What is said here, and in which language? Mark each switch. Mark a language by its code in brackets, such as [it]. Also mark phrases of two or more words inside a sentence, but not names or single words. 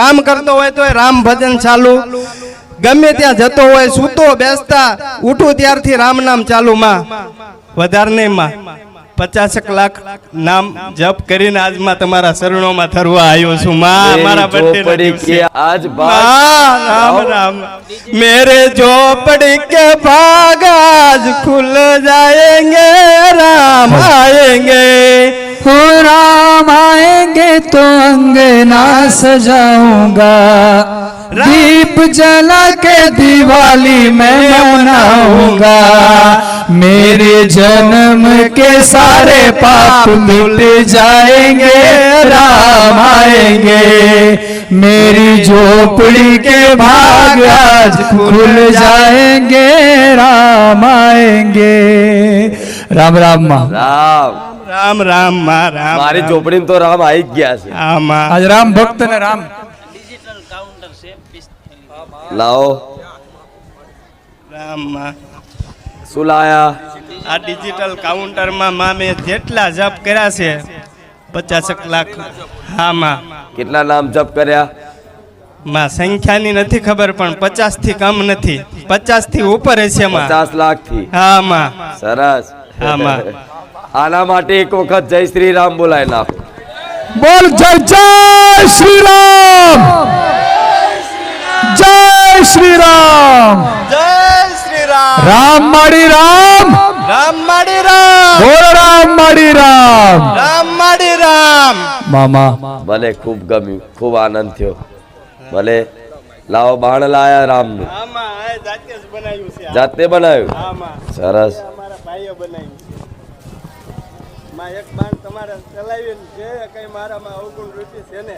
[gu] કામ કરતો હોય તો રામ ભજન ચાલુ, ગમે ત્યાં જતો હોય સૂતો બેસતા ઉઠું ત્યારથી રામ નામ ચાલુ માં વધારે નહીં માં 50 લાખ નામ જપ કરીને આજમાં તમારા શરણોમાં ધરવા આવ્યો છું માં મારા [hi] चोपडी के आज राम राम मेरे झोपड़ी के भाग आज खुल जाएंगे राम आएंगे हो राम आएंगे तो अंगना सजाऊंगा दीप जला के दिवाली मैं मनाऊंगा मेरे जन्म के सारे पाप मिट जाएंगे राम आएंगे मेरी झोपड़ी के भाग आज खुल जाएंगे राम आएंगे राम राम माँ [gu] રામ રામ રામ માં રામ મારી ઝોપડીમાં તો રામ આવી જ ગયા છે હા માં [hi] आज राम भक्त ने राम [gu] લાવો રામ માં શું લાયા આ [en] digital counterમાં [gu] માં મેં જેટલા જપ કર્યા છે 50 લાખ હા માં કેટલા નામ જપ કર્યા માં સંખ્યાની નથી ખબર પણ 50 થી કમ નથી 50 થી ઉપર હશે માં 50 લાખ થી હા માં સરસ હા માં આના માટે એક વખત જય શ્રી રામ બોલાય નાખો [hi] बोल जय जय श्री राम जय श्री राम [gu] જય શ્રી રામ રામ માડી રામ રામ માડી રામ બોલ રામ માડી રામ રામ માડી રામ मामा ભલે ખૂબ ગમ્યું ખૂબ આનંદ થયો ભલે લાવો બાણ લાયા રામનું હા માં આ જાતે જ બનાવ્યું છે જાતે બનાવ્યું હા માં સરસ અમારા ભાઈઓ બનાવ્યું છે માં એક બાણ તમારે ચલાવીને જે કઈ મારામાં અવગુણ રૂચિ છે ને